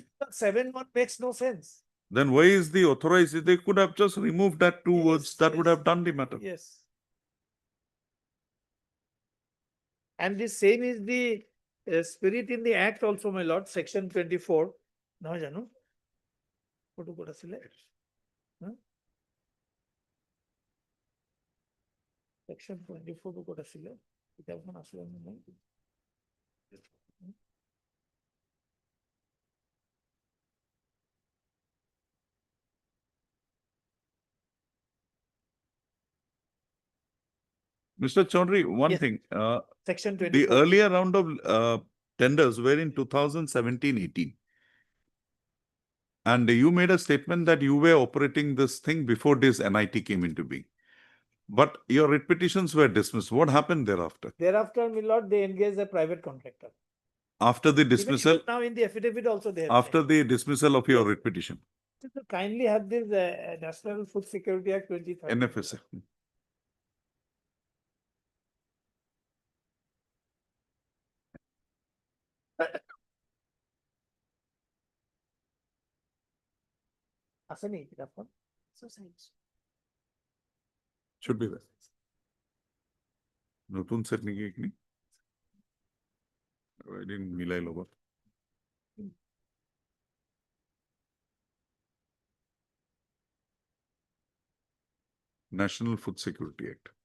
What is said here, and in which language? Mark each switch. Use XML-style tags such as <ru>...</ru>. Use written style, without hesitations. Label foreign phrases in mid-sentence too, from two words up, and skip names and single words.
<en>7-1 makes no sense. Then why is the authorized? They could have just removed that 2 words. That would yes. have done the matter. Yes. And the same is the spirit in the act also, my lord, section 24. No, Janu.</en> <as>ফটো ক'ত আছিলে? Section 24 টো ক'ত আছিলে? কিতাপখন আছিলে নে নাই?</as> <en>Mr. Chaudhary, one Yes. thing, Section the 24. earlier round of tenders were in 2017-18. And you made a statement that you were operating this thing before this NIT came into being. But your writ petitions were dismissed. What happened thereafter? Thereafter, my lord, they engaged a private contractor. After the Even dismissal, now in the affidavit also they have after said. the dismissal of your Yes. writ petition, So kindly have this National Food Security Act 2013. NFSA.</en> <as>আছে নেকি কিতাপখন?</as> <en>Should be there.</en> <as>নতুন set নেকি এইখিনি? এদিন মিলাই ল'ব।</as> <en>National Food Security Act.</en>